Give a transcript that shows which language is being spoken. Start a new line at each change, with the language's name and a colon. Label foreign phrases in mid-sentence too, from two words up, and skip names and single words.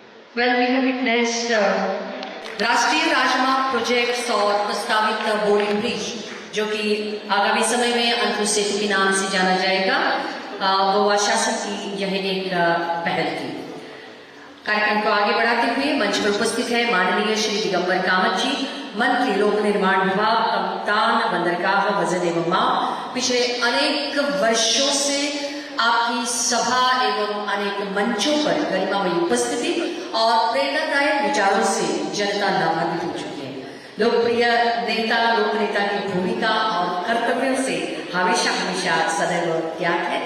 English: Well, we have witnessed
Hindi: राष्ट्रीय राजमार्ग प्रोजेक्ट्स और प्रस्तावित बोरिंग ब्रिज जो कि आगामी समय में अंतु सेतु के नाम से जाना जाएगा, गोवा शासन की यह एक पहल थी। कार्यक्रम को आगे बढ़ाते हुए मंच पर उपस्थित है माननीय श्री दिगंबर कामत जी, मंत्री लोक निर्माण विभाग, कप्तान बंदरगाह वजन एवं माप। पिछले अनेक वर्षों से आपकी सभा एवं अनेक मंचों पर गरिमामयी उपस्थिति और प्रेरणादायक विचारों से जनता लाभान्वित हो चुकी है। लोकप्रिय नेता, लोक नेता की भूमिका और कर्तव्यों से हमेशा हमेशा सदैव ज्ञात है।